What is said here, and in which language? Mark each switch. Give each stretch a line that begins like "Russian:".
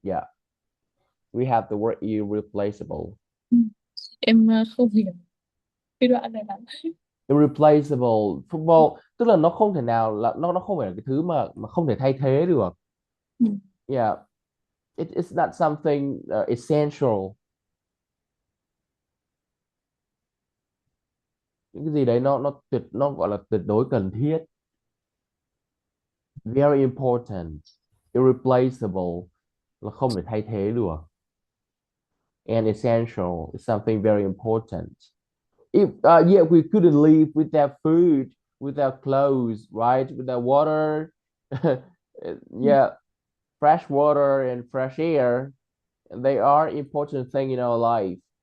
English: Yeah, we have the word irreplaceable.
Vietnamese: Em không hiểu cái đoạn này lắm.
English: Irreplaceable football
Vietnamese: tức là nó không thể nào là nó không phải là cái thứ mà không thể thay thế được.
English: Yeah, it's not something essential.
Vietnamese: Những cái gì đấy nó gọi là tuyệt đối cần thiết.
English: Very important, irreplaceable
Vietnamese: là không thể thay thế được.
English: And essential is something very important. If we couldn't live without food, without clothes, right? Without water, yeah, fresh water and fresh air, they are important thing in our life.